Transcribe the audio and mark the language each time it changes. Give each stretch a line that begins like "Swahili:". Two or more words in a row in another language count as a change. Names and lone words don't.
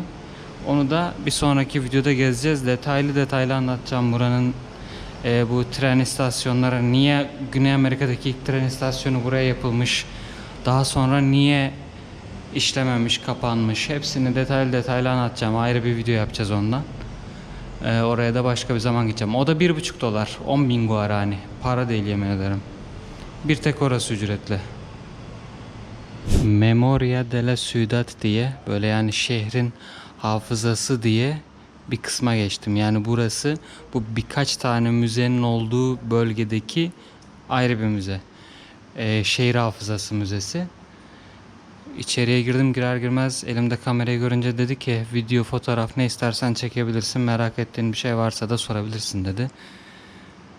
Turkish: Onu da bir sonraki videoda gezeceğiz. Detaylı anlatacağım buranın, bu tren istasyonları, niye Güney Amerika'daki ilk tren istasyonu buraya yapılmış, daha sonra niye işlememiş, kapanmış, hepsini detaylı anlatacağım. Ayrı bir video yapacağız ondan. Oraya da başka bir zaman gideceğim. O da $1,5, 10.000 guarani. Para değil, yemin ederim. Bir tek orası ücretli. Memoria de la Ciudad diye, böyle yani şehrin hafızası diye bir kısma geçtim. Yani burası, bu birkaç tane müzenin olduğu bölgedeki ayrı bir müze. Şehir Hafızası Müzesi. İçeriye girdim, girer girmez elimde kamerayı görünce dedi ki video, fotoğraf ne istersen çekebilirsin, merak ettiğin bir şey varsa da sorabilirsin dedi.